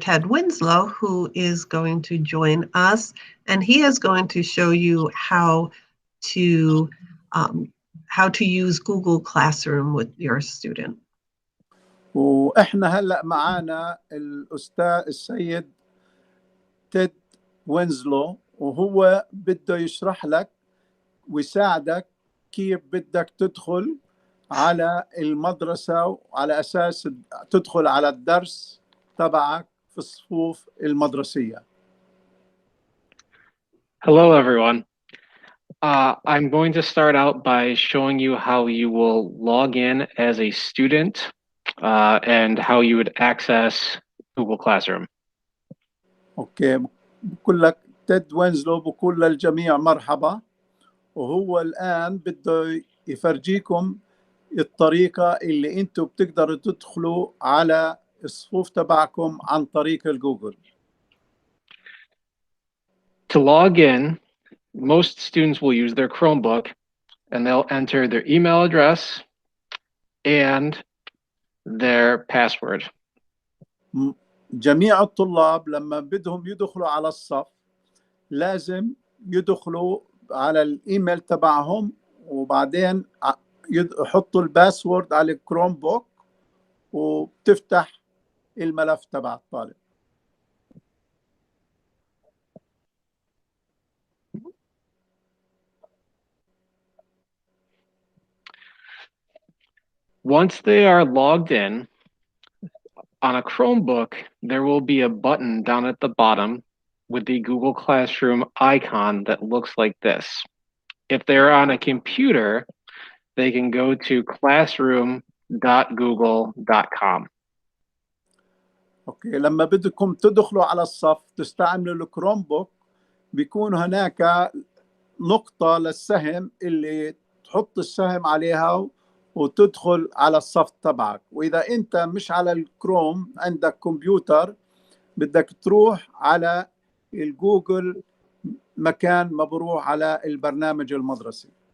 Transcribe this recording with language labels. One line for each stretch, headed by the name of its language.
English: Ted Winslow, who is going to join us, and he is going to show you how to use Google Classroom with your student.
Arabic: وإحنا هلأ معانا الأستاذ السيد تيد وينزلو، وهو بده يشرح لك ويساعدك كيف بدك تدخل على المدرسة وعلى أساس تدخل على الدرس تبعك في الصفوف المدرسية.
English: Hello, everyone. I'm going to start out by showing you how you will log in as a student and how you would access Google Classroom.
Arabic: أوكي، بقول لك تيد وينزلو بقول للجميع مرحبا، وهو الآن بده يفرجيكم الطريقة اللي أنتم بتقدروا تدخلوا على الصفوف تبعكم عن طريق الجوجل.
English: To log in, most students will use their Chromebook and they'll enter their email address and their password.
Arabic: جميع الطلاب لما بدهم يدخلوا على الصف لازم يدخلوا على الإيميل تبعهم وبعدين يحطوا الباسورد على الكروم بوك وبتفتح الملف تبع الطالب.
English: Once they are logged in, on a Chromebook, there will be a button down at the bottom with the Google Classroom icon that looks like this. If they're on a computer, they can go to classroom.google.com.
Arabic: اوكي، لما بدكم تدخلوا على الصف تستعملوا الكروم بوك، بيكون هناك نقطة للسهم اللي تحط السهم عليها وتدخل على الصف تبعك. وإذا أنت مش على الكروم عندك كمبيوتر، بدك تروح على الجوجل مكان ما بروح على البرنامج المدرسي.